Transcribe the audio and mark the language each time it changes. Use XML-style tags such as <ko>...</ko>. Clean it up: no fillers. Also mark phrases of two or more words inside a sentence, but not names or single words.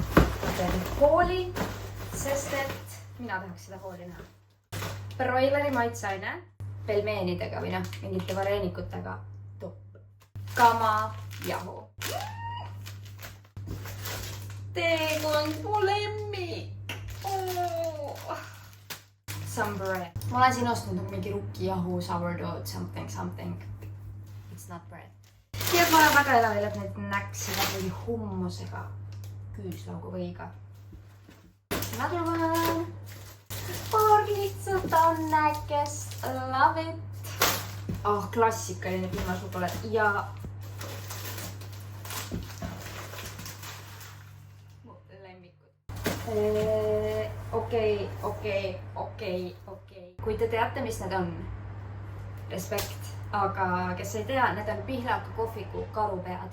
<et>Ma teen hooli, sest et mina tahaks seda hooli näha. Broileri maitsaine, pelmeenidega või noh, mingite vareenikutega. Top. Kama jahu. Teekond, mu lemmik.</et> <en>Some bread.</en> <et>Ma olen siin ostnud nagu mingi rukkijahu,</et> <en>sourdough, something. It's not bread.</en> <et>Ja ma olen väga elevil, et neid näksida mingi hummusega, küüslaugu võiga.</et> <en>Another one.</en> <et>Paar lihtsalt annekest.</et> <en>Love it.</en> <et>Klassikaline piimasšokolaad ja Okei. Kui te teate, mis need on, respekt, aga kes ei tea, need on Pihlaka kohviku karupead.</et>